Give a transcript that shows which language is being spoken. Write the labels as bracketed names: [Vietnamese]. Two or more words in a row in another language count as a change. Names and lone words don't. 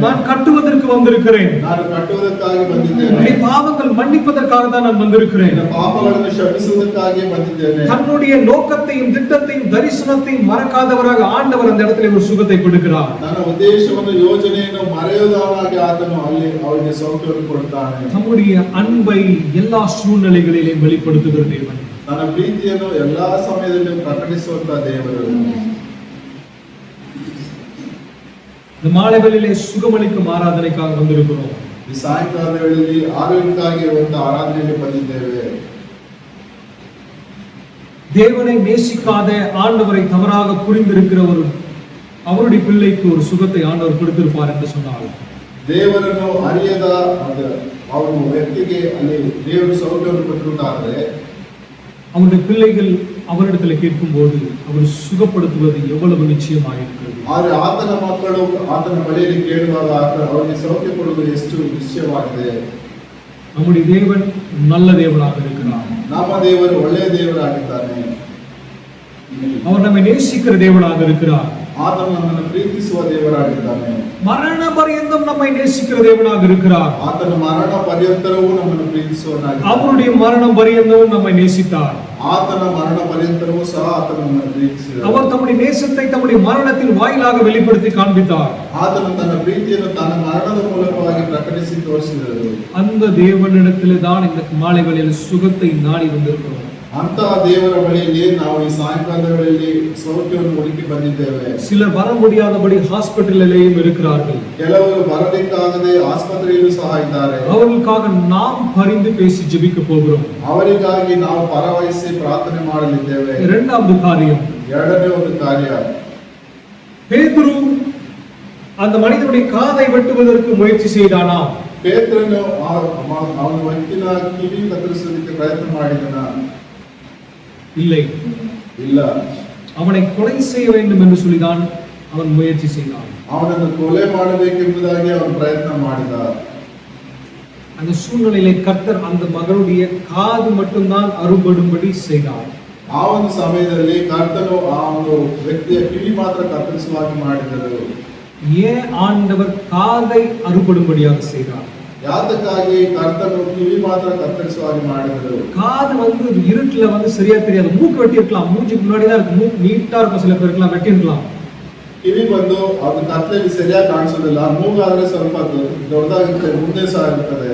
[Tamil] நான் கட்டுவதற்கு வந்திருக்கிறேன், [Kannada] ನಾನು ಕಟ್ಟುವುದಕ್ಕಾಗಿ ಬಂದಿದ್ದೇನೆ, [Tamil] உன்னுடைய பாவங்கள் மன்னிப்பதற்காக தான் நான் வந்திருக்கிறேன், [Kannada] ನಿನ್ನ ಪಾಪಗಳನ್ನು ಕ್ಷಮಿಸುವುದಕ್ಕಾಗಿ ಬಂದಿದ್ದೇನೆ. [Tamil] தன்னுடைய நோக்கத்தையும் திட்டத்தையும் தரிசனத்தையும் மறக்காதவராக ஆண்டவர் அந்த இடத்துல ஒரு சுகத்தை கொடுக்கிறார். [Kannada] ನನ್ನ ಉದ್ದೇಶವನ್ನು ಯೋಜನೆಯನ್ನು ಮರೆಯದವನಾಗಿ ಆತನು ಅಲ್ಲಿ ಅವರಿಗೆ ಸೌಖ್ಯವನ್ನು ಕೊಡ್ತಾನೆ. [Tamil] நம்முடைய அன்பை எல்லா சூழ்நிலைகளிலும் வெளிப்படுத்துகிற தேவன், [Kannada] ತನ್ನ ಪ್ರೀತಿಯನ್ನು ಎಲ್ಲಾ ಸಮಯದಲ್ಲೂ ಪ್ರಕಟಿಸುವಂತ ದೇವರು. [Tamil] இந்த மாலை வேளையிலே சுகமளிக்கும் ஆராதனைக்காக வந்திருக்கிறோம். [Kannada] ಈ ಸಾಯಂಕಾಲ ವೇಳೆಯಲ್ಲಿ ಆರೋಗ್ಯಕ್ಕಾಗಿ ಇರುವಂತಹ ಆರಾಧನೆಯಲ್ಲಿ ಬಂದಿದ್ದೇವೆ. [Tamil] தேவனை நேசிக்காத ஆண்டவரை தவறாக புரிந்திருக்கிறவர் அவருடைய பிள்ளைக்கு ஒரு சுகத்தை ஆண்டவர் கொடுத்திருப்பார் என்று சொன்னார். [Kannada] ದೇವರನ್ನು ಅರಿಯದ ಅವರು ವ್ಯಕ್ತಿಗೆ ಅಲ್ಲಿ ದೇವರು ಸೌಖ್ಯವನ್ನು ಕೊಟ್ಟಿರುತ್ತಾರೆ. [Tamil] அவருடைய பிள்ளைகள் அவரிடத்தில் கேட்கும்போது அவர் சுகப்படுத்துவது எவ்வளவு நிச்சயமாக இருக்கிறது. [Kannada] ಆದರೆ ಆತನ ಮಕ್ಕಳು ಆತನ ಬಳಿಯಲ್ಲಿ ಕೇಳುವಾಗ ಅವರಿಗೆ ಸೌಖ್ಯ ಕೊಡುವುದು ಎಷ್ಟು ನಿಶ್ಚಯವಾಗಿದೆ. [Tamil] நம்முடைய தேவன் நல்ல தேவனாக இருக்கிறார். [Kannada] ನಮ್ಮ ದೇವರು ಒಳ್ಳೆಯ ದೇವರಾಗಿದ್ದಾನೆ. [Tamil] அவர் நம்மை நேசிக்கிற தேவனாக இருக்கிறார். [Kannada] ಆತನು ನಮ್ಮನ್ನು ಪ್ರೀತಿಸುವ ದೇವರಾಗಿದ್ದಾನೆ. [Tamil] மரண பரியந்தம் நம்மை நேசிக்கிற தேவனாக இருக்கிறார். [Kannada] ಆತನ ಮರಣ ಪರ್ಯಂತರವೂ ನಮ್ಮನ್ನು ಪ್ರೀತಿಸುವನಾಗಿದ್ದಾನೆ. [Tamil] அவருடைய மரணம் பரியந்தமும் நம்மை நேசித்தார். [Kannada] ಆತನ ಮರಣ ಪರ್ಯಂತರವೂ ಸಹ ಆತನು ನಮ್ಮನ್ನು ಪ್ರೀತಿಸಿದ. [Tamil] அவர் தம்முடைய நேசத்தை தம்முடைய மரணத்தின் வாயிலாக வெளிப்படுத்தி காண்பித்தார். [Kannada] ಆತನು ತನ್ನ ಪ್ರೀತಿಯನ್ನು ತನ್ನ ಮರಣದ ಮೂಲಕವಾಗಿ ಪ್ರಕಟಿಸಿ ತೋರಿಸಿದರು. [Tamil] அந்த தேவனிடத்திலே தான் இந்த மாலை வேளையில் சுகத்தை நாடி வந்திருக்கிறோம். [Kannada] ಅಂತಹ ದೇವರ ಬಳಿಯಲ್ಲಿ ನಾವು ಈ ಸಾಯಂಕಾಲದ ವೇಳೆಯಲ್ಲಿ ಸೌಖ್ಯವನ್ನು ಹುಡುಕಿ ಬಂದಿದ್ದೇವೆ. [Tamil] சிலர் வர முடியாதபடி ஹாஸ்பிட்டலிலேயும் இருக்கிறார்கள். [Kannada] ಕೆಲವರು ಬರಲಿಕ್ಕಾಗದೆ ಆಸ್ಪತ್ರೆಯಲ್ಲೂ ಸಹ ಇದ್ದಾರೆ. [Tamil] அவர்களுக்காக நாம் பரிந்து பேசி ஜெபிக்க போகிறோம். [Kannada] ಅವರಿಗಾಗಿ ನಾವು ಪರವಹಿಸಿ ಪ್ರಾರ್ಥನೆ ಮಾಡಲಿದ್ದೇವೆ. [Tamil] இரண்டாவது காரியம், [Kannada] ಎರಡನೇ ಒಂದು ಕಾರ್ಯ, [Tamil] பேதுரு அந்த மனிதனுடைய காதை வெட்டுவதற்கு முயற்சி செய்தானா? [Kannada] ಪೇತ್ರನು ಅವನ ವ್ಯಕ್ತಿನ ಕಿವಿ ಕತ್ತರಿಸಲಿಕ್ಕೆ ಪ್ರಯತ್ನ ಮಾಡಿದನ? [Tamil] இல்லை. [Kannada] ಇಲ್ಲ. [Tamil] அவனை கொலை செய்ய வேண்டும் என்று சொல்லிதான் அவன் முயற்சி செய்தான். [Kannada] ಅವನನ್ನು ಕೊಲೆ ಮಾಡಬೇಕೆಂಬುದಾಗಿ ಅವನು ಪ್ರಯತ್ನ ಮಾಡಿದ. [Tamil] அந்த சூழ்நிலையிலே கர்த்தர் அந்த மகனுடைய காது மட்டும்தான் அறுபடும்படி செய்தார். [Kannada] ಆ ಒಂದು ಸಮಯದಲ್ಲಿ ಕರ್ತನು ಆ ಒಂದು ವ್ಯಕ್ತಿಯ ಕಿವಿ ಮಾತ್ರ ಕತ್ತರಿಸುವಾಗಿ ಮಾಡಿದರು. [Tamil] ஏன் ஆண்டவர் காதை அறுபடும்படியாக செய்தார்? [Kannada] ಯಾತಕ್ಕಾಗಿ ಕರ್ತನು ಕಿವಿ ಮಾತ್ರ ಕತ್ತರಿಸುವಾಗಿ ಮಾಡಿದರು? [Tamil] காது இருட்டுல சரியா தெரியாது. மூக்கு வெட்டி இருக்கலாம், மூஞ்சிக்கு முன்னாடி தான் இருக்கு, மூக்கு நீட்டா இருக்கும், சில பேருக்குலாம் வெட்டி இருக்கலாம். [Kannada] ಕಿವಿ ಬಂದು ಅದು ಕತ್ತಲೆಯಲ್ಲಿ ಸರಿಯಾಗಿ ಕಾಣಿಸೋದಿಲ್ಲ. ಮೂಗಾದ್ರೆ ಸ್ವಲ್ಪ ದೊಡ್ಡದಾಗಿರುತ್ತೆ, ಮುಂದೆ ಸಹ ಇರ್ತದೆ.